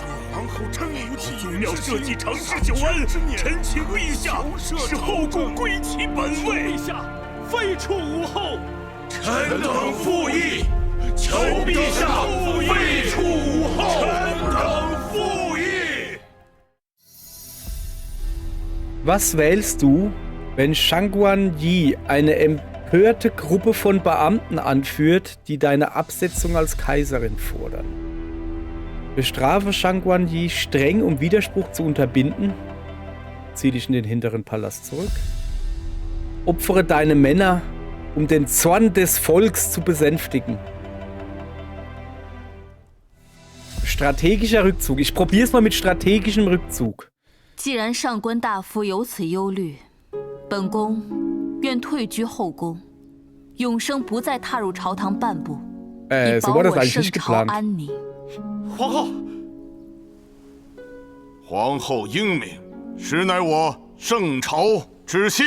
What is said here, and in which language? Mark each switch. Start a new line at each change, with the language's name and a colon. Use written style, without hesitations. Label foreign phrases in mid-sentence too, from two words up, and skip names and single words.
Chinese: 皇后真无忌宗庙社稷长治久安，臣请陛下使后宫归其本位。陛下，废黜武后。臣等附议，求陛下废黜武后。臣等附议。
German: Was wählst du, wenn Shangguan Yi eine empörte Gruppe von Beamten anführt, die deine Absetzung als Kaiserin fordern? Bestrafe Shangguan Yi streng, um Widerspruch zu unterbinden. Zieh dich in den hinteren Palast zurück. Opfere deine Männer, um den Zorn des Volks zu besänftigen. Strategischer Rückzug. Ich probiere es mal mit strategischem Rückzug.
Chinese: 既然上官大夫有此忧虑，本宫愿退居后宫，永生不再踏入朝堂半步，以保我圣朝安宁。皇后，皇后英明，实乃我圣朝之幸。